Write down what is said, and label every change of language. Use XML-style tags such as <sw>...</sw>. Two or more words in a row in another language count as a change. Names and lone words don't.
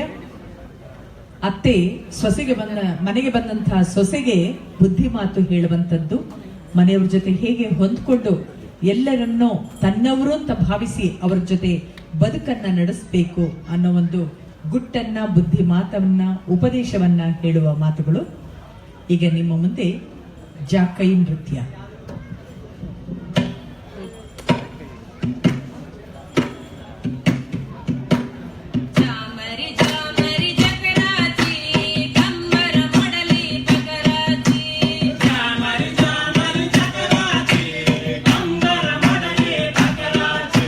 <kn>ಅತ್ತೆ ಮನೆಗೆ ಬಂದಂತಹ ಸೊಸೆಗೆ ಬುದ್ಧಿ ಮಾತು ಹೇಳುವಂತದ್ದು, ಮನೆಯವ್ರ ಜೊತೆ ಹೇಗೆ ಹೊಂದ್ಕೊಂಡು ಎಲ್ಲರನ್ನೂ ತನ್ನವರು ಅಂತ ಭಾವಿಸಿ ಅವರ ಜೊತೆ ಬದುಕನ್ನ ನಡೆಸಬೇಕು ಅನ್ನೋ ಒಂದು ಗುಟ್ಟನ್ನ, ಬುದ್ಧಿ ಮಾತನ್ನ, ಉಪದೇಶವನ್ನ ಹೇಳುವ ಮಾತುಗಳು. ಈಗ ನಿಮ್ಮ ಮುಂದೆ ಜಾಕೈ ನೃತ್ಯ.</kn> <mr>जामरी जामरी जकराची कंबर मोडली पकराची जामरी जामरी चक्राची कंबर मोडली पकराची</mr>